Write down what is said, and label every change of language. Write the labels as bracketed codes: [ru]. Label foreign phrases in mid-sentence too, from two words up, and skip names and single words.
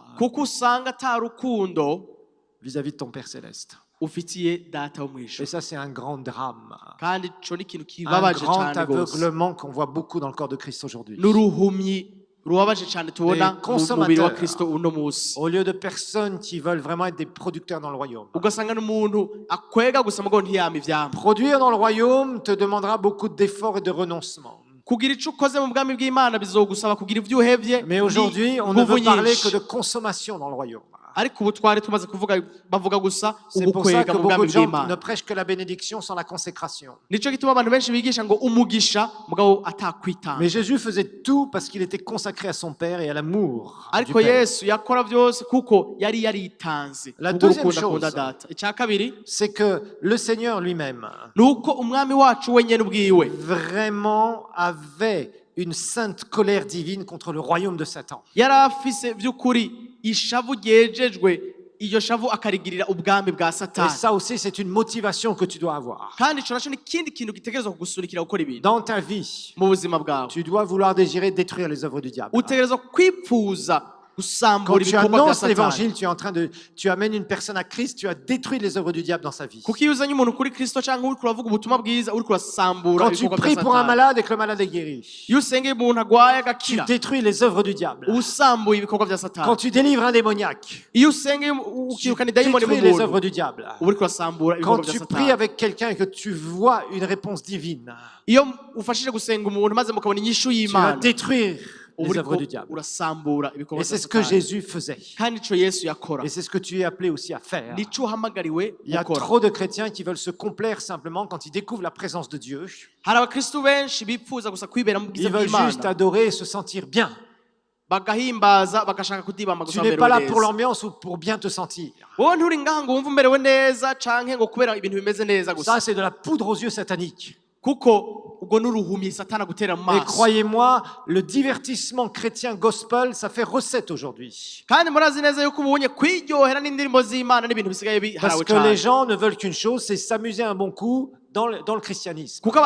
[rn] kuko usanga ata rukundo [fr] vis-à-vis de ton Père céleste. [rn] ufitiye data wo [fr] Et [rn] mwijuru. [fr] ça, c'est un grand drame, [rn] Kandi ico ni ikintu [fr] un [rn] kibabaje [fr] grand [rn] cane gose, [fr] aveuglement qu'on voit beaucoup dans le corps de Christ aujourd'hui. [rn] n'uruhumyi rubabaje cane tubona [fr] Les [rn] mu mubiri wa [fr] consommateurs. [rn] Kristo uno musi. [fr] Au lieu de personnes qui veulent vraiment être des producteurs dans le royaume. [rn] Ugasanga n'umuntu akwega gusa mugo ntiyama ivyama. [fr] Produire dans le royaume te demandera beaucoup d'efforts et de renoncements. [rn] Kugira ico ukoze mu bwami bw'Imana bizogusaba kugira ivyo uhevye. [fr] Mais aujourd'hui, on ne [rn] n'inguvu [fr] veut parler [rn] nyinshi. [fr] que de consommation dans le royaume. [rn] Ariko ubu twari tumaze kuvuga bavuga gusa [fr] C'est pour ça [rn] ugukwega [fr] que [rn] mu [fr] beaucoup [rn] bwami [fr] de gens ne [rn] bw'Imana. [fr] prêchent que la bénédiction sans la consécration. [rn] Nico gituma abantu benshi bigisha ngo umugisha mugabo atakwitanga. [fr] Mais Jésus faisait tout parce qu'il était consacré à son Père et à l'amour du [rn] Ariko [fr] Père. [rn] Yesu yakora vyose kuko yari yaritanze. [fr] La [rn] Kubwo [fr] deuxième [rn] urukundo [fr] chose, [rn] akunda data. Icya kabiri [fr] C'est que le Seigneur lui-même [rn] nuko umwami wacu wenyene ubwiwe [fr] vraiment avait une sainte colère divine contre le royaume de Satan. [rn] yari afise vy'ukuri ishavu ryejejwe, iyo shavu akarigirira ubwami bwa [fr] Et [rn] Satani. [fr] ça aussi, c'est une motivation que tu dois avoir. [rn] Kandi ico naco ni ikindi kintu gitegerezwa kugusunikira gukora ibintu [fr] Dans ta vie, [rn] mu buzima bwawe. [fr] tu dois vouloir désirer détruire les œuvres du diable. [rn] Utegerezwa kwipfuza [fr] Quand [rn] gusambura [fr] tu [rn] ibikorwa bya [fr] annonces [rn] Satani. [fr] l'évangile, tu amènes une personne à Christ, tu as détruit les œuvres du diable dans sa vie. [rn] kuko iyo uzanye umuntu kuri Kristo canke uriko uravuga ubutumwa bwiza uriko urasambura [fr] Quand tu [rn] ibikorwa [fr] pries [rn] bya [fr] pour un [rn] Satani. [fr] malade et que le malade est guéri, [rn] Iyo usengeye umuntu agwaye [fr] tu [rn] agakira [fr] détruis les œuvres du diable. [rn] usambuye ibikorwa bya [fr] Quand [rn] Satani. [fr] tu délivres un démoniaque, [rn] Iyo usengeye [fr] tu [rn] ukirukana idayimoni mu [fr] détruis les [rn] muntu [fr] œuvres du diable. [rn] uba uriko urasambura [fr] Quand [rn] ibikorwa bya [fr] tu pries [rn] Satani. [fr] avec quelqu'un et que tu vois une réponse divine, [rn] Iyo ufashije gusenga umuntu maze mukabona inyishu [fr] tu vas [rn] y'Imana [fr] détruire [rn] uba [fr] les [rn] uriko [fr] œuvres du diable. [rn] urasambura ibikorwa [fr] Et [rn] bya [fr] c'est ce que [rn] Satani. [fr] Jésus faisait. [rn] Kandi ico Yesu yakora [fr] Et c'est ce que tu es appelé aussi à faire. [rn] nico uhamagariwe [fr] Il y a [rn] gukora. [fr] trop de chrétiens qui veulent se complaire simplement quand ils découvrent la présence de Dieu. [rn] Hari abakristu benshi bipfuza gusa kwibera mu bwiza [fr] Ils veulent juste [rn] bw'Imana, [fr] adorer et se sentir bien. [rn] bagahimbaza bagashaka kudibamba [fr] Tu [rn] gusa [fr] n'es pas là [rn] bamerewe [fr] pour [rn] neza. [fr] l'ambiance ou pour bien te sentir. [rn] Wowe nturi ngaha ngo wumve umerewe neza canke ngo kubera ibintu bimeze neza gusa. [fr] Ça, c'est de la poudre aux yeux satanique. Et croyez-moi, le divertissement chrétien gospel, ça fait recette aujourd'hui. Parce que les gens ne veulent qu'une chose, c'est s'amuser un bon coup dans le christianisme.